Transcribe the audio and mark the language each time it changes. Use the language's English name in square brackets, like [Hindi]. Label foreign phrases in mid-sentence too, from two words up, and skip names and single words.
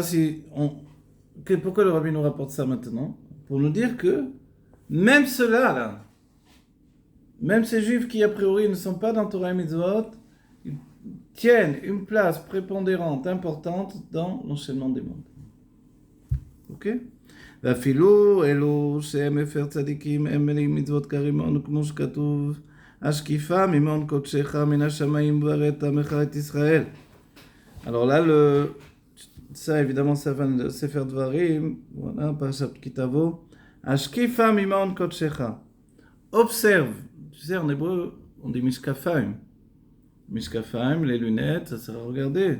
[French] Pourquoi le rabbi nous rapporte ça maintenant? Pour nous dire que même ceux-là, là, même ces juifs qui a priori ne sont pas dans Torah et Mitzvot, ils tiennent une place prépondérante, importante dans l'enchaînement des mondes. Ok? [Hebrew] ואפילו אלו שהם מפר צדיקים הם מלאים מצוות כרימון כמו שכתוב השקיפה ממעון קודשך מן השמיים בראת עמך את ישראל. [French] Alors là, ça évidemment ça va de Sefer Dvarim, voilà, Parashat Kitavo. [Hebrew] השקיפה ממעון קדשך. [French] Observe. Tu sais, en hébreu, on dit mishkafaim. Mishkafaim, les lunettes, ça sert à regarder.